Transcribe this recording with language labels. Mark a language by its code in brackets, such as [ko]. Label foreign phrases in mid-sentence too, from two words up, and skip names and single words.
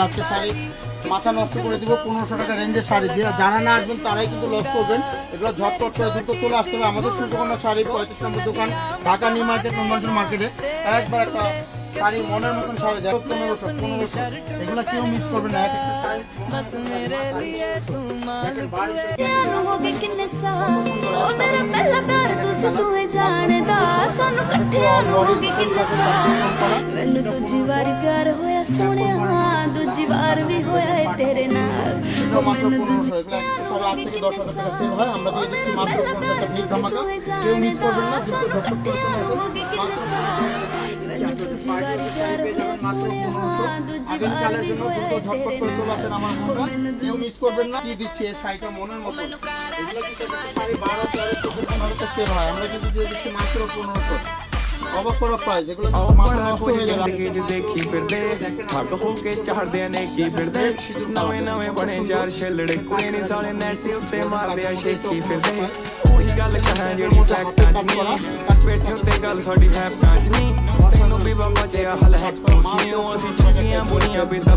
[bn] আজকে শাড়ি মাথা নষ্ট করে দিব 1500 টাকা রেঞ্জের শাড়ি দিয়ে। যারা না আসবেন তারাই কিন্তু লস করবেন। এগুলো ঝটপট করে দ্রুত চলে আসতে হবে আমাদের সূর্যকন্যা শাড়ি 35 নম্বর দোকান, ঢাকা নিউ মার্কেট, [en] normal market. [bn] একবার একটা শাড়ি মনের মতন শাড়ি দেখো 1500 এগুলো কেউ মিস করবে না। এক একটা শাড়ি [pa] ਮੈਨੂੰ ਦੂਜੀ ਵਾਰੀ ਪਿਆਰ ਹੋਇਆ ਸੋਹਣਿਆ, ਦੂਜੀ ਵਾਰ ਵੀ ਹੋਇਆ ਏ ਤੇਰੇ ਨਾਲ। [bn] মাত্র 1500, এগুলো সব 8 থেকে 10,000 টাকা সেল হয়। আমরা দিয়ে দিচ্ছি মাত্র 1500 টাকা ভিড় ধামাকা, কেউ মিস করবেন না। কিন্তু ঝটপট করে চলে আসুন। আগামীকালের জন্য দ্রুত ঝটপট করে চলে আসেন আমার মনটা, কেউ মিস করবেন না। কি দিচ্ছি এই শাড়িটা মনের মতো, এগুলো কিন্তু শাড়ি 12-13 সেল হয়। আমরা কিন্তু দিয়ে দিচ্ছি মাত্র 1500। অবাক করা প্রাইস, এগুলো মাথা নষ্ট হয়ে যাবে। [pa] ਦੇਖੀ ਫਿਰਦੇ ਹੱਕ ਹੋ ਕੇ ਚੜਦੇ ਨੇ ਕੀ ਫਿਰਦੇ ਨਵੇਂ ਨਵੇਂ ਬਣੇ ਚਾਰ ਛੇਲੜੇ ਕੁੜੇ ਨੇ ਸਾਲੇ ਨੈਟ ਉੱਤੇ ਮਾਰਦੇ ਆ ਸ਼ੇਕੀ ਫਿਰਦੇ ਉਹੀ ਗੱਲ ਕਹਾਂ ਜਿਹੜੀ ਫੈਕਟਾਂ 'ਚ ਨਹੀਂ ਬੈਠੇ ਉੱਤੇ ਗੱਲ ਸਾਡੀ ਹੈਪਾਂ 'ਚ ਨਹੀਂ ਤੈਨੂੰ ਵੀ ਬਾਬਾ ਜਿਹਾ ਹਲ ਹੈ ਉਸ ਨੇ ਉਹ ਅਸੀਂ ਚੁੱਕੀਆਂ ਬੁਰੀਆਂ ਵੀ ਤਾਂ